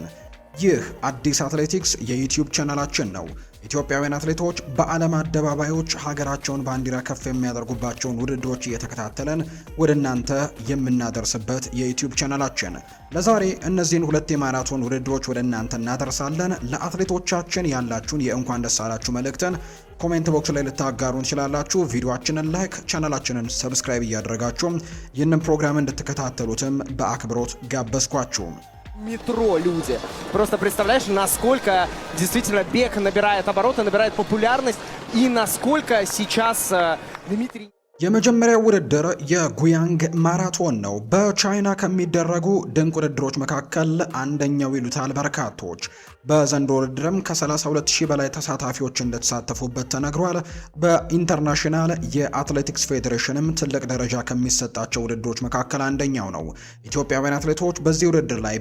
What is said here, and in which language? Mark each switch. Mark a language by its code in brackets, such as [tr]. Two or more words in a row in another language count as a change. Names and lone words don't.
[am] ይህ አዲስ አትሌቲክስ የዩቲዩብ ቻናላችን ነው። ኢትዮጵያውያን አትሌቶች በዓለም አደባባዮች ሀገራቸውን ባንዲራ ከፍ የሚያደርጉባቸውን ውድድሮች እየተከታተለን ወደ እናንተ የምናደርስበት የዩቲዩብ ቻናላችን። ለዛሬ እነዚህን ሁለት የማራቶን ውድድሮች ወደ እናንተ እናደርሳለን። ለአትሌቶቻችን ያላችሁን የእንኳን ደስ አላችሁ መልእክትን [en] comment box [am] ላይ ልታጋሩን ትችላላችሁ። ቪዲዮአችንን ላይክ፣ ቻናላችንን ሰብስክራይብ እያደረጋችሁ ይህንን ፕሮግራም እንድትከታተሉትም በአክብሮት ጋበዝኳችሁ። [ru] Метро люди. Просто представляешь, насколько действительно бег набирает обороты, набирает популярность и насколько сейчас Дмитрий... [am] የመጀመሪያው ውድድር የጉያንግ ማራቶን ነው። በቻይና ከሚደረጉ ድንቅ ውድድሮች መካከል አንደኛው ይሉታል በርካቶች። በዘንድሮ ውድድርም ከ32000 በላይ ተሳታፊዎች እንደተሳተፉበት ተነግሯል። በኢንተርናሽናል የአትሌቲክስ ፌዴሬሽንም ትልቅ ደረጃ ከሚሰጣቸው ውድድሮች መካከል አንደኛው ነው። ኢትዮጵያውያን አትሌቶች በዚህ ውድድር ላይ